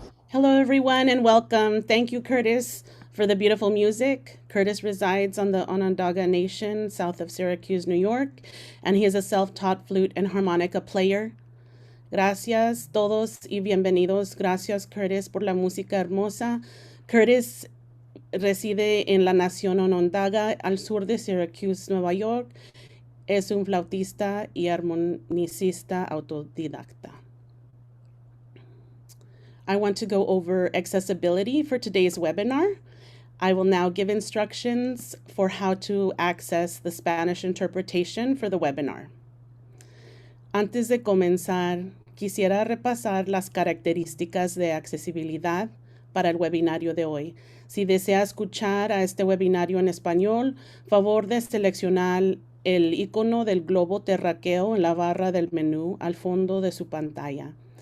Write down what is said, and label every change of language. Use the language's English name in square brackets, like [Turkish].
[English] Hello, everyone, and welcome. Thank you, Curtis, for the beautiful music. Curtis resides on the Onondaga Nation, south of Syracuse, New York, and he is a self-taught flute and harmonica player. [Spanish] Gracias todos y bienvenidos. Gracias, Curtis, por la música hermosa. Curtis reside en la nación Onondaga, al sur de Syracuse, Nueva York. Es un flautista y armonicista autodidacta. [English] I want to go over accessibility for today's webinar. I will now give instructions for how to access the Spanish interpretation for the webinar. [Spanish] Antes de comenzar, quisiera repasar las características de accesibilidad para el webinario de hoy. Si desea escuchar a este webinario en español, favor de seleccionar el icono del globo terráqueo en la barra del menú al fondo de su pantalla.